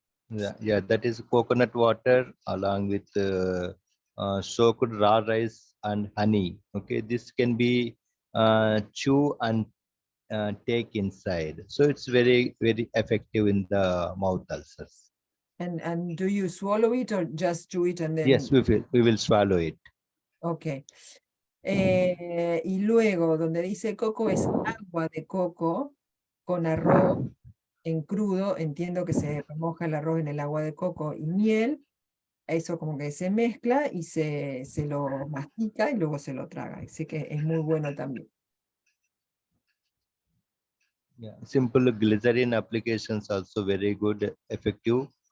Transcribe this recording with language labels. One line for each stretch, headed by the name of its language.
English: Yeah, that is coconut water along with soaked raw rice and honey. Okay, this can be chew and take inside. So it's very, very effective in the mouth ulcers. And do you swallow it or just chew it and then? Yes, we will swallow it. Ok.
Spanish: Y luego, donde dice coco, es agua de coco con arroz en crudo. Entiendo que se remoja el arroz en el agua de coco y miel. Eso como que se mezcla y se lo mastica y luego se lo traga. Así que es muy bueno también.
English: Yeah, simple glycerin applications also very good, effective.